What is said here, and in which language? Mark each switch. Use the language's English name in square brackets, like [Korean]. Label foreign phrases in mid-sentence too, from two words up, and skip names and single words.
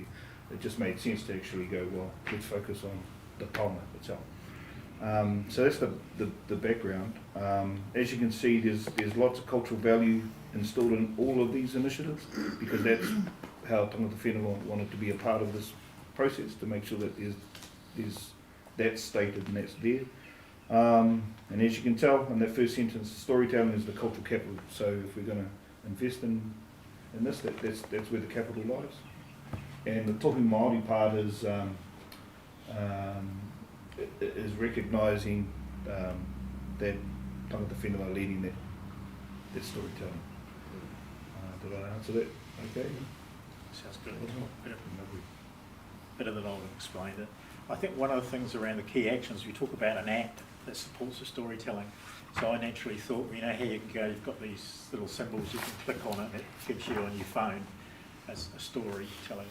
[English] It just made sense to actually go, well, let's focus on the taonga itself. So that's the background. As you can see, there's lots of cultural value installed in all of these initiatives, because that's how [Māori] tangata whenua [English] wanted to be a part of this process, to make sure that that's stated and that's there. And as you can tell in that first sentence, storytelling is the cultural capital. So if we're going to invest in this, that's where the capital lies. And the [Māori] tohu Māori [English] part is recognising that [Māori] tangata whenua [English] are leading that storytelling. Did I answer that? Okay. Sounds good. Better than I would have explained it. I think one of the things around the key actions, we talk about an app that supports the storytelling. So I naturally thought, you know how you can go, you've got these little symbols, you can click on it, and it gives you on your phone as a storytelling.